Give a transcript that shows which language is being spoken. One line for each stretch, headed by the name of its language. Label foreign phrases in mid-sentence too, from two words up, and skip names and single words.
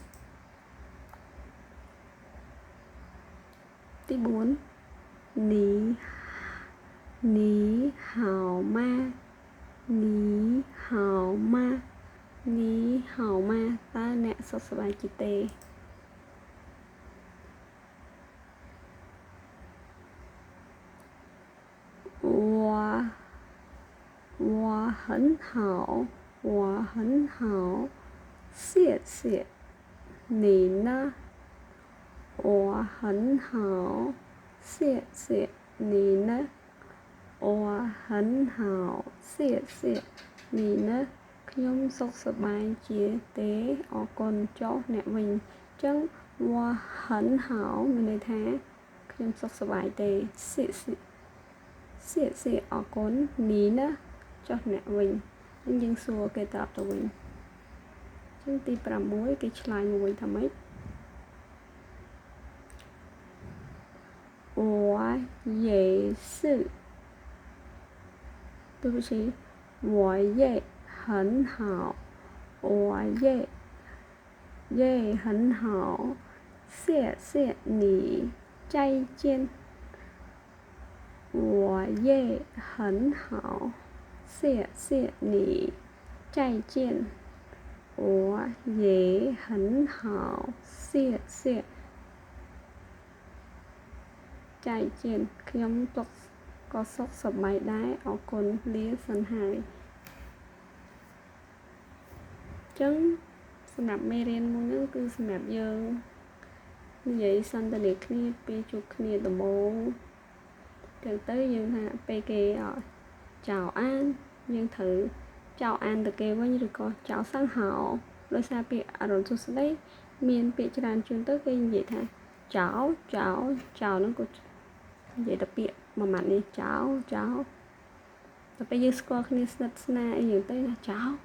Khmer: ទី4
Chinese: 你好吗你好吗你好吗
Khmer: តើអ្នកសុខសប្បាយជាទេ
Chinese: 我很好我很好谢谢你呢我很好谢谢你呢我很好谢谢你呢
Khmer: ខ្ញុំសុខសប្បាយជាទេអរគុណចុះអ្នកវិញអញ្ចឹង
Chinese: 我很好
Khmer: មានន័យថាខ្ញុំសុខសប្បាយទេ 谢谢អរគុណនេះណាចុះអ្នកវិញអញ្ចឹងយើងសួរគេតបទៅវិញអញ្ចឹងទី6គេឆ្លើយមកវិញថាម៉េច
Chinese: 我也是对不起我也很好我也很好谢谢你再见我也很好谢谢你再见我也很好谢谢再见
Khmer: ខ្ញុំទុកក៏សុខសប្បាយដែរអរគុណលាសិនហើយ អញ្ចឹងសម្រាប់មេរៀនមួយហ្នឹងគឺសម្រាប់យើងនិយាយសន្ទនាគ្នាពេលជួបគ្នា ដំបូងចឹងទៅយើងថាពេលគេ
Chinese: 早安
Khmer: យើងត្រូវ
Chinese: 早安
Khmer: ទៅគេវិញឬក៏
Chinese: 早上好
Khmer: ដោយសារពាក្យអរុនសួស្តីមានពាក្យច្រើនជួនទៅគេនិយាយថាចៅហ្នឹងក៏និយាយតែពាក្យមួយម៉ាត់នេះចៅតែពេលយើងស្គាល់គ្នាស្និទ្ធស្នាលអីយ៉ាងទៅណាចៅ